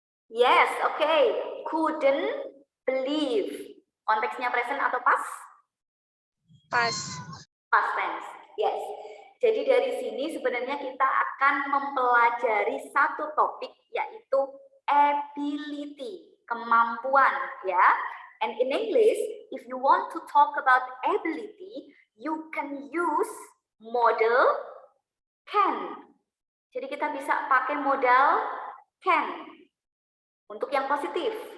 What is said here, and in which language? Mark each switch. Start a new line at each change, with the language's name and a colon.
English: Yes, okay. Couldn't believe.
Indonesian: Konteksnya present atau past?
English: Pas. Past tense, yes.
Indonesian: Jadi dari sini sebenarnya kita akan mempelajari satu topik yaitu ability, kemampuan ya.
English: And in English, if you want to talk about ability, you can use model can.
Indonesian: Jadi kita bisa pakai modal can untuk yang positif.